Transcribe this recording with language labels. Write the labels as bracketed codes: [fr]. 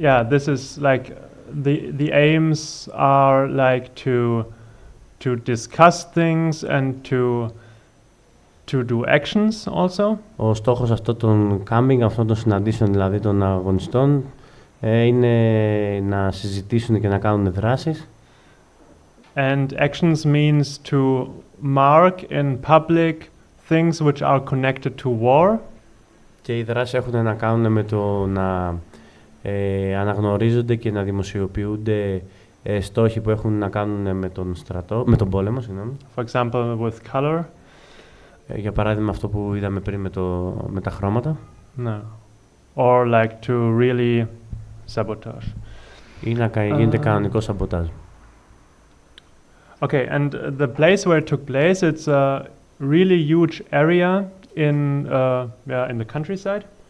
[en] This is like the aims are like to discuss things and to do actions also. [el] Ο στόχος αυτών των camping, αυτών των συναντήσεων δηλαδή των αγωνιστών, είναι να συζητήσουν και να κάνουν δράσεις. [en] And actions means to mark in public things which are connected to war. [el] Και οι δράσεις έχουν να κάνουν με το να αναγνωρίζονται και να δημοσιοποιούνται στόχοι που έχουν να κάνουν με τον πόλεμο. Συγγνώμη. [en] For example, with color. [el] Για παράδειγμα αυτό που είδαμε πριν με τα χρώματα. [en] No. Or like to really sabotage. [el] Ή να γίνεται κανονικό σαμποτάζ. [en] Okay, and the place where it took place, it's a really huge area in the countryside.